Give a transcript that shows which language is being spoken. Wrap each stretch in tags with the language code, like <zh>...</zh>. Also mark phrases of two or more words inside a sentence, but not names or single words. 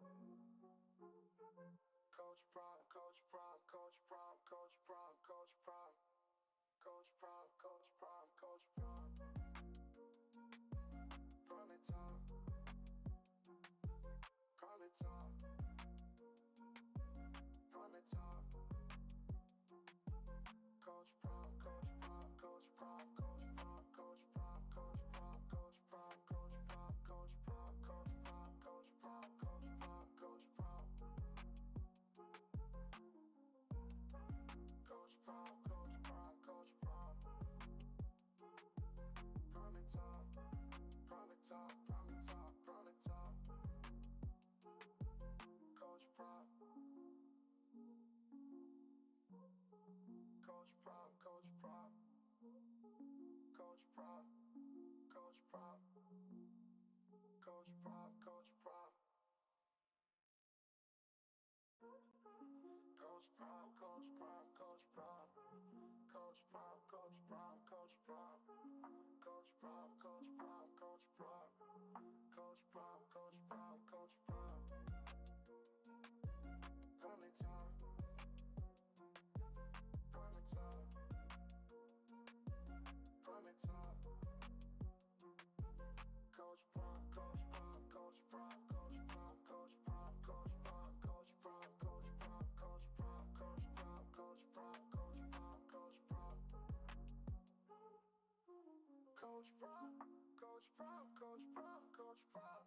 <en>Coach Prime, Coach Prime, Coach Prime, Coach Prime, Coach Prime, Coach Prime, Coach Prime, Coach Prime. Prime time, prime time, prime time. Coach Prime, Coach Prime, Coach Prime, Coach Prime, Coach Prime, Coach Prime, Coach Prime, Coach Prime, Coach Prime, Coach Prime, Coach Prime, Coach Prime, Coach Prime. Coach Prime, Coach Prime, Coach Prime. Prime time, prime time, prime time, prime time. Coach Prime. Coach Prime, Coach Prime. Coach Prime, Coach Prime. Coach Prime, Coach Prime. Coach Prime, Coach Prime, Coach Prime. Coach Prime, Coach Prime, Coach Prime. Coach Prime, Coach Prime, Coach Prime. Coach Prime, Coach Prime, Coach Prime. Prime time. Prime time. Prime time. Coach Prime, Coach Prime, Coach Prime, Coach Prime, Coach Prime, Coach Prime, Coach Prime, Coach Prime, Coach Prime, Coach Prime, Coach Prime, Coach Prime, Coach Prime. Coach Prime, Coach Prime, Coach Prime, Coach Prime.</en>